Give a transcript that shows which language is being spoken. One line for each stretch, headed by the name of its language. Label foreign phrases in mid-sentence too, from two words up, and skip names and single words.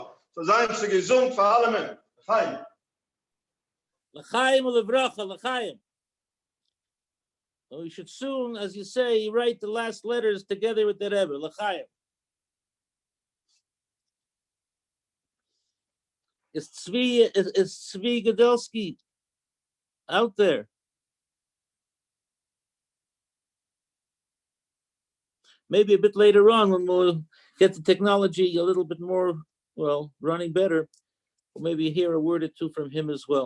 German: So seien Sie gesund für alle Menschen.
Hebrew: L'chaim. לחיים ולברכה, לחיים.
English: We should soon, as you say, write the last letters together with the Rebbe, l'chaim. Is Tzvi Gedelski out there? Maybe a bit later on when we'll get the technology a little bit more, well, running better, we'll maybe hear a word or two from him as well.